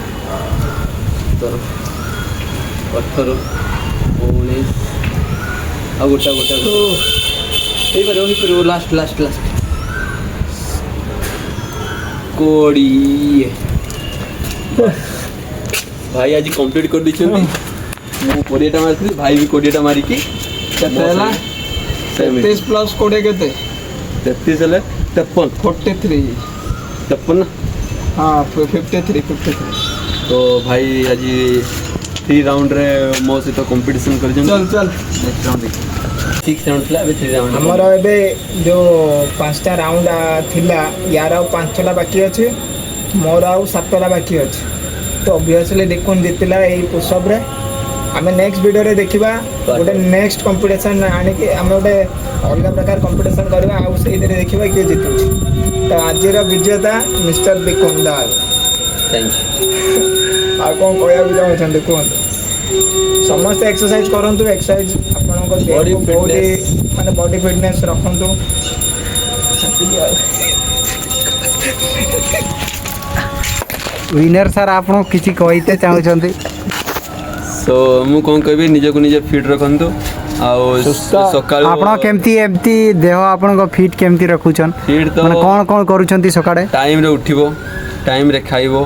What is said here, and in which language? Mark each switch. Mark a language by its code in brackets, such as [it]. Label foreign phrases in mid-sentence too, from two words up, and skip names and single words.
[or] 18 19 ଆଉ ଗୋଟା ହେଇପାରିବ ଲାଷ୍ଟ 20 ଭାଇ ଆଜ କମ୍ପ୍ଲିଟ କର ଦୀ ମୁ 20ଟା ମାରି ଭାଇ ଭି 20ଟା ମାରିକି କେତେ ହେଲା? 33 ପ୍ଲସ୍ 20 କେତେ? 33 ହେଲେ 53 43 ना ହଁ 53 ତ ଭାଇ ଆଜ 3 ରାଉଣ୍ଡ ରେ ମୋ ସହିତ କମ୍ପିଟିସନ କର चल ନେକ୍ସଟ ରାଉଣ୍ଡ 6 ରାଉଣ୍ଡ ଥିଲା ଅବେ 3 ରାଉଣ୍ଡ ଆମର ଏବେ ଯୋଉ 5ଟା ରାଉଣ୍ଡ ଥିଲା, ୟାର ଆଉ 5ଟା ବାକି ଅଛି, ମୋର ଆଉ 7ଟା ବାକି ଅଛି। ତ ଅବଭିୟସଲି ଦେଖୁନ ଜିତିଲା ଏଇ ପୁଷଅପରେ। ଆମେ ନେକ୍ସଟ ଭିଡ଼ିଓରେ ଦେଖିବା ଗୋଟେ ନେକ୍ସଟ କମ୍ପିଟିସନ୍ ଆଣିକି ଆମେ ଗୋଟେ ଅଲଗା ପ୍ରକାର କମ୍ପିଟିସନ୍ କରିବା, ଆଉ ସେଇଥିରେ ଦେଖିବା କିଏ ଜିତୁଛି। ତ ଆଜିର ବିଜେତା ମିଷ୍ଟର ବିକୁନ ଦାସ। थैंक ଆଉ କ'ଣ କହିବାକୁ ଚାହୁଁଛନ୍ତି କୁହନ୍ତୁ? ସମସ୍ତେ ଏକ୍ସରସାଇଜ କରନ୍ତୁ, ଏକ୍ସରସାଇଜ ଆପଣଙ୍କ Body ଦେହକୁ ବହୁତ fitness। ମାନେ ବଡି ଫିଟନେସ୍ ରଖନ୍ତୁ। ସେତିକି ଆଉ। ୱିନର ସାର୍ ଆପଣ କିଛି କହିତେ ଚାହୁଁଛନ୍ତି? ସୋ ମୁ କୋନ କହବି ନିଜେ କୋ ନିଜେ ଫିଟ ରଖନ୍ତୁ ଆଉ ସକାଳୁ ଆପଣ କେମିତି ଏମିତି ଦେହ ଆପଣଙ୍କ ଫିଟ୍ କେମିତି ରଖୁଛନ୍? ଫିଟ୍ ତ ମାନେ କ'ଣ କରୁଛନ୍ତି ସକାଳେ? ଟାଇମରେ ଉଠିବ, ଟାଇମରେ ଖାଇବ,